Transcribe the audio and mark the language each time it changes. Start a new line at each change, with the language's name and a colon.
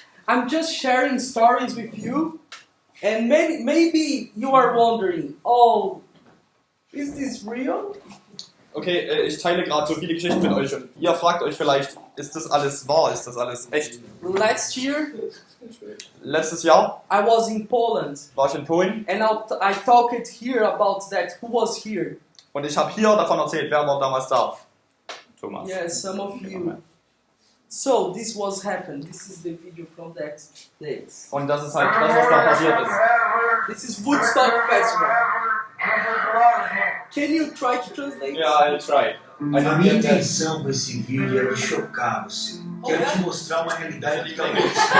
English: I'm just sharing stories with you, and maybe you are wondering, oh, is this real?
German: Okay, ich teile gerade so viele Geschichten mit euch und ihr fragt euch vielleicht, ist das alles wahr, ist das alles echt?
English: Last year,
German: Letztes Jahr
English: I was in Poland,
German: war ich in Polen
English: and I talked here about that. Who was here?
German: und ich habe hier davon erzählt, wer war damals da?
English: Thomas. Yes, some of you. So this was happened. This is the video from that day.
German: Und das ist halt das, was da passiert ist.
English: This is Woodstock Festival. Can you try to translate? Yeah, I'll try.
Portuguese: A minha intenção com esse vídeo é de chocar você. Quero te mostrar uma realidade que talvez